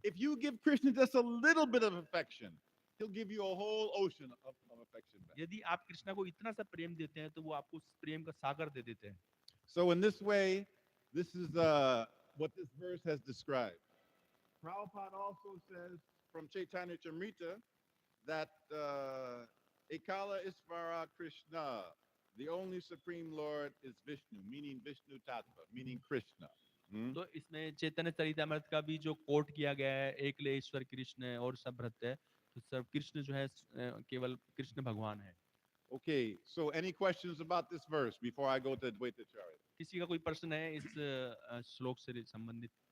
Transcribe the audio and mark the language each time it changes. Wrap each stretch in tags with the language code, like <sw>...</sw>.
<en>If you give Krishna just a little bit of affection, he'll give you a whole ocean of affection back.</en> <hi>यदि आप कृष्ण को इतना सा प्रेम देते हैं तो वो आपको उस प्रेम का सागर दे देते हैं।</hi> <en>So in this way, this is what this verse has described. Prabhupada also says from Chaitanya Chamrita that Ekala Isvara Krishna, the only supreme Lord is Vishnu, meaning Vishnu Tattva, meaning Krishna.</en> <hi>तो इसमें चैतन्य चरितामृत का भी जो coat किया गया है, एकले ईश्वर कृष्ण है और सब भ्रत है, तो सब कृष्ण जो है केवल कृष्ण भगवान है।</hi> <en>Okay, so any questions about this verse before I go to Dvaita Charya?</en> <hi>किसी का कोई प्रश्न है इस श्लोक से संबंधित?</hi>